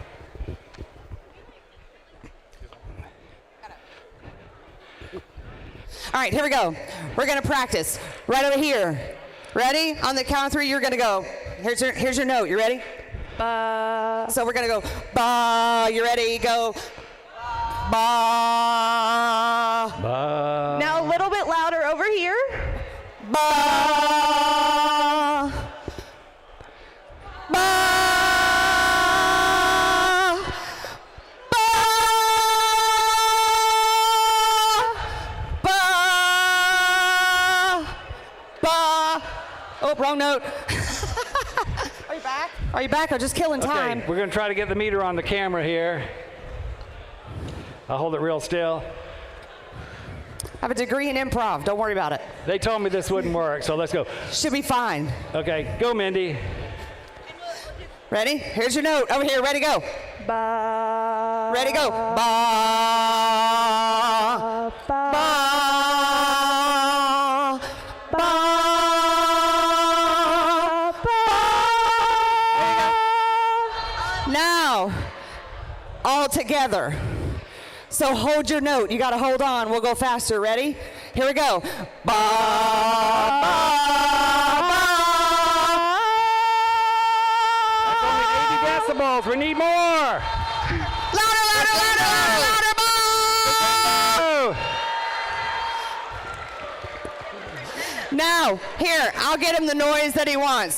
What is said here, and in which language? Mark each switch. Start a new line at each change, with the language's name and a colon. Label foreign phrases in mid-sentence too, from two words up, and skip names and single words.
English: All right, here we go. We're going to practice right over here. Ready? On the count of 3, you're going to go. Here's your note. You ready? Ba. So we're going to go ba. You ready? Go ba. Ba. Now a little bit louder over here. Ba. Ba. Oh, wrong note. Are you back? Are you back? I'm just killing time. Okay, we're going to try to get the meter on the camera here. I'll hold it real still. I have a degree in improv. Don't worry about it. They told me this wouldn't work, so let's go. Should be fine. Okay, go, Mindy. Ready? Here's your note. Over here. Ready, go. Ba. Ready, go. Ba. Ba. Ba. Now, all together. So hold your note. You got to hold on. We'll go faster. Ready? Here we go. Ba, ba, ba. That's only 80 decibels. We need more. Louder, louder, louder, louder, louder. Ba. Oh. Now, here, I'll get him the noise that he wants.